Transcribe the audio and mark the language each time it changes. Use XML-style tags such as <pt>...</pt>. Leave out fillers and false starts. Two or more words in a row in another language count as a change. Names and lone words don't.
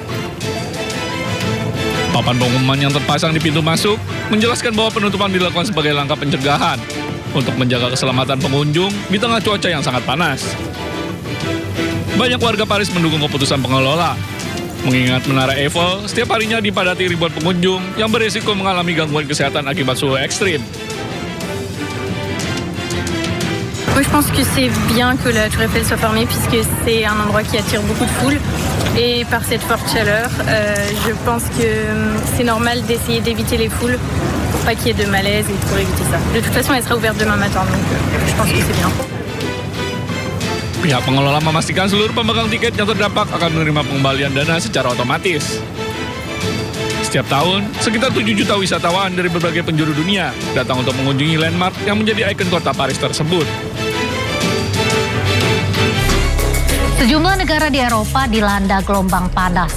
<id>Papan pengumuman yang terpasang di pintu masuk menjelaskan bahwa penutupan dilakukan sebagai langkah pencegahan untuk menjaga keselamatan pengunjung di tengah cuaca yang sangat panas. Banyak warga Paris mendukung keputusan pengelola, mengingat Menara Eiffel setiap harinya dipadati ribuan pengunjung yang berisiko mengalami gangguan kesehatan akibat suhu ekstrim.</id> <fr>Moi, je pense que c'est bien que la Tour Eiffel soit fermée puisque c'est un endroit qui attire beaucoup de foule. Et par cette forte chaleur, je pense que c'est normal d'essayer d'éviter les foules pour pas qu'il y ait de malaise et pour éviter ça. De toute façon, elle sera ouverte demain matin, donc je pense que c'est bien.</fr> <id>Pihak pengelola memastikan seluruh pemegang tiket yang terdampak akan menerima pengembalian dana secara otomatis. Setiap tahun, sekitar 7 juta wisatawan dari berbagai penjuru dunia datang untuk mengunjungi landmark yang menjadi ikon kota Paris tersebut. Sejumlah negara di Eropa dilanda gelombang panas.</id>